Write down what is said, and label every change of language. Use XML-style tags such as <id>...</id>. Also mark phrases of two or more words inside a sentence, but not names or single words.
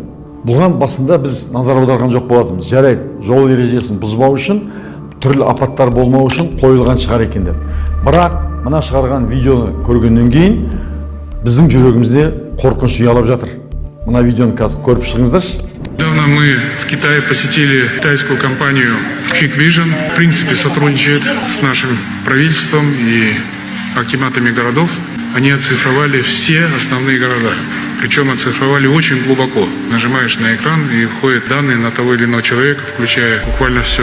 <kk>Бұған басында біз назар аударған жоқ болатынбыз. Жарайды, жол ережесін бұзбау үшін, түрлі апаттар болмау үшін қойылған шығар екен деп. Бірақ мына шығарған видеоны көргеннен кейін біздің жүрегімізде қорқыныш ұялап жатыр. Мына видеоны қазір көріп шығыңыздаршы.</kk> <ru>Недавно мы в Китае посетили китайскую компанию Hikvision. В принципе, сотрудничает с нашим правительством и акиматами городов. Они оцифровали все основные города. Причем оцифровали очень глубоко. Нажимаешь на экран и входят данные на того или иного человека, включая буквально все.</ru>